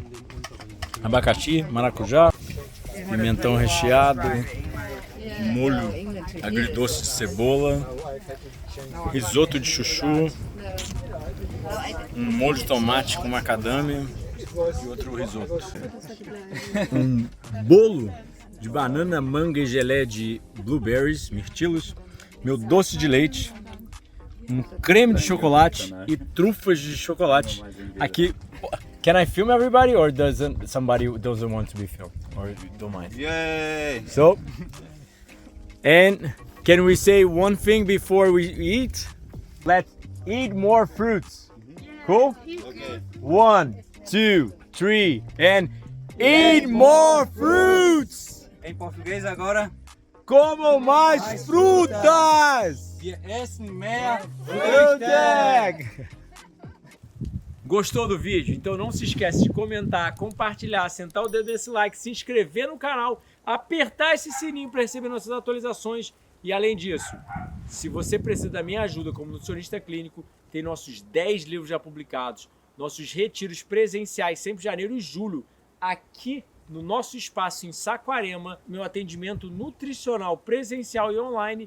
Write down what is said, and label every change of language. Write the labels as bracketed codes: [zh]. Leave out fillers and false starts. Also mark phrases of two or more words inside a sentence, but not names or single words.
[pt] Abacaxi, maracujá, pimentão recheado, molho agridoce de cebola, risoto de chuchu, um molho de tomate com macadâmia e outro risoto. Um bolo de banana, manga e gelé de blueberries, mirtilos, meu doce de leite, um creme de chocolate e trufas de chocolate. Aqui, [en] can I film everybody or somebody doesn't want to be filmed or don't mind? Yay! So, and can we say one thing before we eat? Let's eat more fruits. Cool? Okay. 1, 2, 3, and eat more fruits! [pt] Em português agora. Como mais frutas! [de] Wir essen mehr Früchte! [pt] Gostou do vídeo? Então não se esquece de comentar, compartilhar, sentar o dedo nesse like, se inscrever no canal, apertar esse sininho para receber nossas atualizações. E além disso, se você precisa da minha ajuda como nutricionista clínico, tem nossos 10 livros já publicados, nossos retiros presenciais, sempre janeiro e julho, aqui no nosso espaço em Saquarema, meu atendimento nutricional presencial e online.